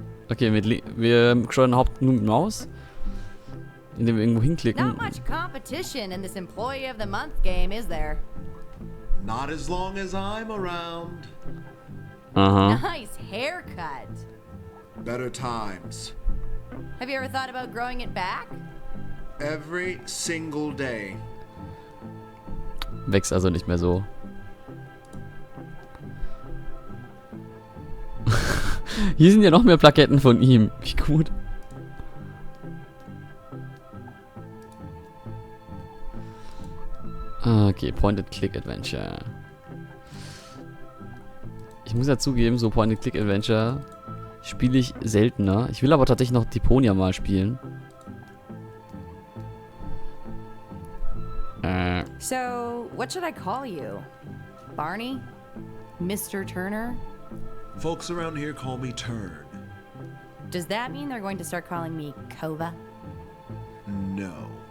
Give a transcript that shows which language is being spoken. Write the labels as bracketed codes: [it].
[de] Okay, wir steuern Haupt nur mit Maus. Indem wir irgendwo hinklicken. [en] Not much competition in this Employee of the Month game, is there? Not as long as I'm around. Aha. Nice haircut. Better times. Have you ever thought about growing it back? Every single day. [de] Wächst also nicht mehr so. Hier sind ja noch mehr Plaketten von ihm. Wie gut. Okay, Point-and-Click-Adventure. Ich muss ja zugeben, so Point-and-Click-Adventure spiele ich seltener. Ich will aber tatsächlich noch Deponia mal spielen. [en] So, what should I call you? Barney? Mr. Turner? Folks around here call me Turn. Does that mean they're going to start calling me Kova? No.